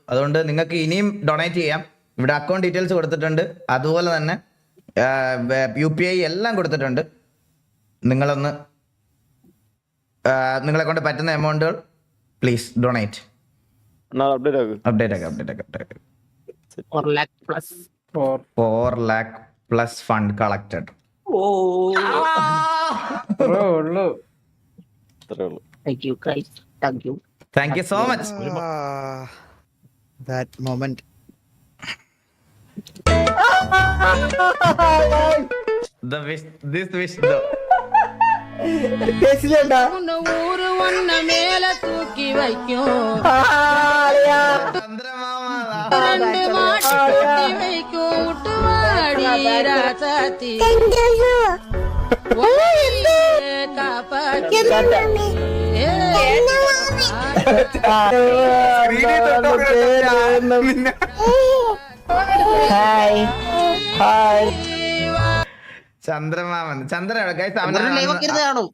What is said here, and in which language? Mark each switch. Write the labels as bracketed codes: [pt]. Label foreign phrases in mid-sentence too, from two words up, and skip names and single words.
[ml] അതുകൊണ്ട് നിങ്ങൾക്ക് ഇനിയും ഡൊണേറ്റ് ചെയ്യാം. ഇവിടെ [en] account details [ml] കൊടുത്തിട്ടുണ്ട്, അതുപോലെ തന്നെ UPI എല്ലാം കൊടുത്തിട്ടുണ്ട്. നിങ്ങളെ കൊണ്ട് പറ്റുന്ന എമൗണ്ടുകൾ [en] please donate. [ml] അപ്ഡേറ്റ് ആക്കാം. [en] 4 lakh plus fund collected. Thank you so much. That moment. This wish though. [ta] ஊரு ஒன்ன மேல தூக்கி வைக்கும், 2 மாட்டு வைக்கும், விட்டு வாடி ராசாத்தி. [ml] ചന്ദ്രമാമൻ ചന്ദ്രൻ കാണും.